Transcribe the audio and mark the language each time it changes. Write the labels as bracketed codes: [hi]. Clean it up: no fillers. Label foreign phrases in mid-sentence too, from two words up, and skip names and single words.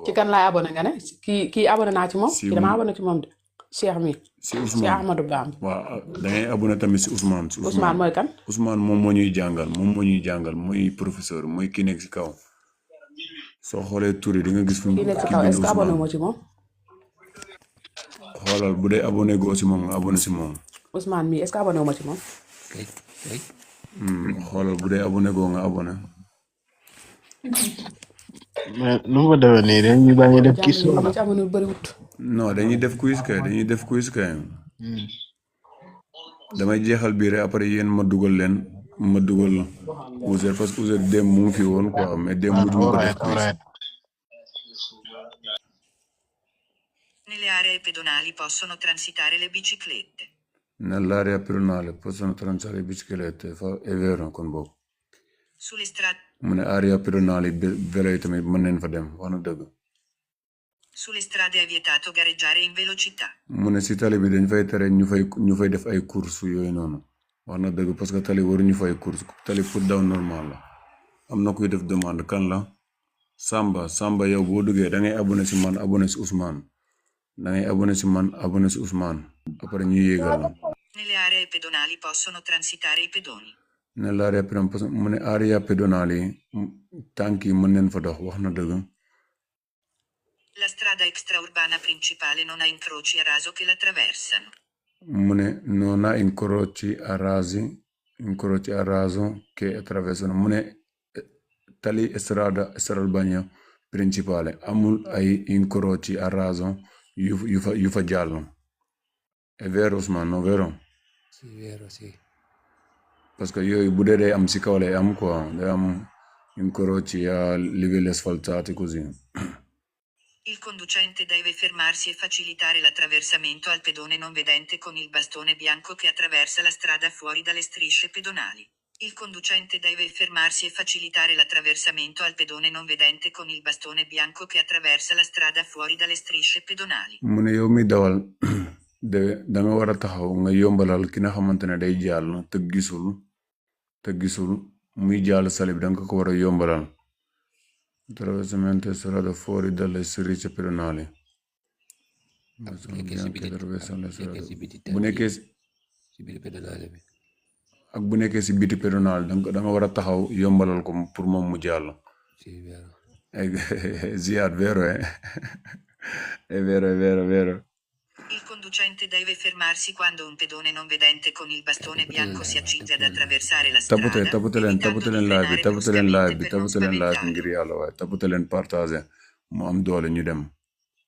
[wo] ci kan laay abonné nga ne kii abonné naa ci moom. kii dama abonné ci moom de Cheikh mi. si Ousmane Cheikh Ahmadou Bamba. waaw da ngay abonné tamit si Ousmane. Ousmane mooy kan. Ousmane moom moo ñuy jàngal mooy professeur mooy ki nekk si kaw soo xoolee tur yi di nga gis. kii nekk si kaw [fr] est-ce que [wo] abonné moo ci moom. xoolal bu dee abonné goo si moom nga abonné si moom. Ousmane mii [fr] est-ce que [wo] abonné wu ma ci moom. xoolal bu dee abonné goo nga abonné. mais nu mu ko defee nii dañuy bañ a def kii jàmm ma ci abonné bu bëriwut. non dañuy def quiz kay. damay jeexal biir après yéen ma dugal Ouzer [fr] parce que [wo] Ouzer dem mu ngi fi woon [fr] quoi mais [wo] dem mujj mu ko def quiz. [it] Nelle aree pedonali possono transitare le biciclette. Nell'area pedonale possono transitare le biciclette, è vero [wo] kon boobu. [it] Sulle strade. [wo] mu ne [it] area pedonale [wo] vélo yi tamit mën nañ fa dem wax na dëgg. [it] Sulle strade è vietato gareggiare in velocità. [wo] mu ne si tali bi dañ fay tere ñu fay def ay course yooyu noonu wax na dëgg [fr] parce que [wo] tali waruñu fay course tali pour daw normal la. am na kuy def demande kan la Samba yow boo duggee da ngay abonné si man abonné si Ousmane da ngay abonné si man abonné si Ousmane après ñu yéegal la. [it] Nelle aree pedonali possono transitare i pedoni. Nell'area pedonale [wo] mu ne [it] area pedonale [wo] yi tànk yi mën nañ fa dox wax na dëgg. [it] La strada extraurbana principale non ha incroci a raso che la attraversano. [wo] mu ne [it] non ha incroci a raso che attraversano [wo] mu ne tali [it] strada urbana principale [wo] amul ay [it] incroci a raso [wo] yu fa jàll. [it] È vero Ousmane no vero? Sì, vero, sì. [fr] parce que [wo] yooyu bu dee day am si kaw lay am quoi day am [it] incroci a livelli asfaltati così. Il conducente deve fermarsi e facilitare l'attraversamento al pedone non vedente con il bastone bianco che attraversa la strada fuori dalle strisce pedonali. Il conducente deve fermarsi e facilitare l'attraversamento al pedone non vedente con il bastone bianco che attraversa la strada fuori dalle strisce pedonali. [wo] mu ne yow mi dawal da nga war a taxaw nga yombalal ki nga xamante ne day jàll te gisul muy jàll sali bi da nga ko war a yombalal. [it] Attraversamento strada fuori dalle strisce pedonali. [wo] bu nekkee si biir pedonale bi. ak bu nekkee si biti pedonale da nga war a taxaw yombalal ko pour moom mu jàll. [it] Sì, vero. Ziad vero è vero. Il conducente deve fermarsi quando un pedone non vedente con il bastone bianco si accinge ad attraversare la strada. [wo] Tapute leen live bi ngir yàlla waaye tapute leen partager mu am doole ñu dem.